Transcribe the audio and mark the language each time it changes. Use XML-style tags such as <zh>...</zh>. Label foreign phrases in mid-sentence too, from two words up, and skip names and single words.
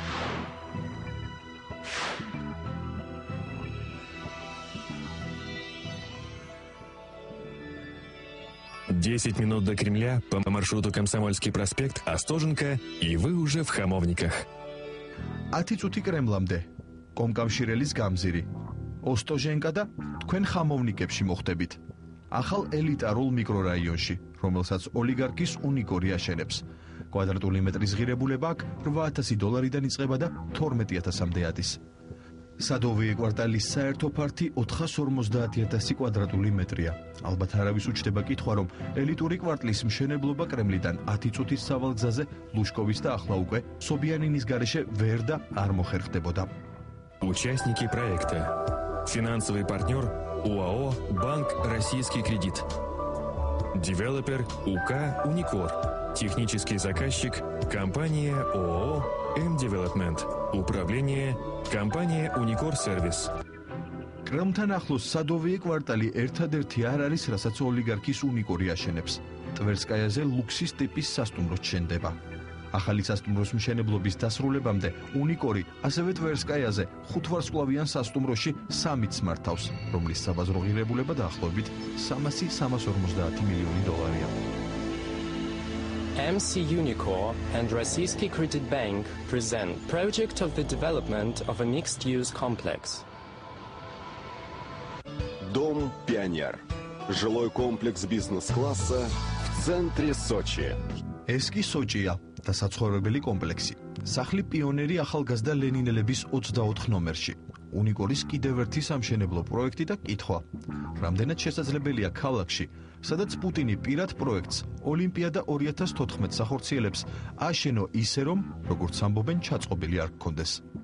<ru>10 минут до Кремля по маршруту Комсомольский проспект, Остоженко, и вы уже в Хамовниках.</ru> <ka>10 წუთი კრემლამდე. კომკავშირელის გამზირი. ოსტოჟენკა და თქვენ ხამოვნიკებში მოხდებით. ახალ ელიტარულ მიკრორაიონში, რომელსაც ოლიგარქის უნიკორი აშენებს. კვადრატული მეტრის ღირებულება აქ $8,000-დან იწყება და 12,000-მდე ადის. სადოვიე კვარტალის საერთო ფართი 450,000 კვადრატული მეტრია. ალბათ არავის უჩნდება კითხვა, რომ ელიტური კვარტლის მშენებლობა კრემლიდან 10 წუთის სავალგზაზე ლუშკოვის და ახლა უკვე სობიანინის გარეშე ვერ და არ მოხერხდებოდა.</ka> <ru>Участники проекта. Финансовый партнер ОАО «Банк Российский кредит». Девелопер УК «Уникор». Технический заказчик компания ООО «М-Девелопмент». Управление компания «Уникор Сервис».</ru> <ka>კრემლთან ახლოს სადოვიე კვარტალი ერთადერთი არ არის, რასაც ოლიგარქის უნიკორი აშენებს. ტვერსკაიაზე ლუქსის ტიპის სასტუმრო შენდება. ახალი სასტუმროს მშენებლობის დასრულებამდე უნიკორი ასევე ტვერსკაიაზე 5 ვარსკვლავიან სასტუმროში 3-ც მართავს, რომლის საბაზრო ღირებულება დაახლოებით $350 მილიონია.</ka> <en>MC Unicor and Российский Credit Bank present project of the development of a mixed-use complex.</en> <ru>Дом «Пионер». Жилой комплекс бизнес-класса в центре Сочи.</ru> <ka>ეს კი სოჭია და საცხოვრებელი კომპლექსი. სახლი პიონერი ახალგაზრდა ლენინელების 24 ნომერში. უნიკორის კიდევ ერთი სამშენებლო პროექტი და კითხვა. რამდენად შესაძლებელია ქალაქში, სადაც პუტინი პირად პროექტს ოლიმპიადა 2014-ს ახორციელებს, აშენო ისე რომ, როგორც ამბობენ, ჩაწყობილი არ გქონდეს.</ka>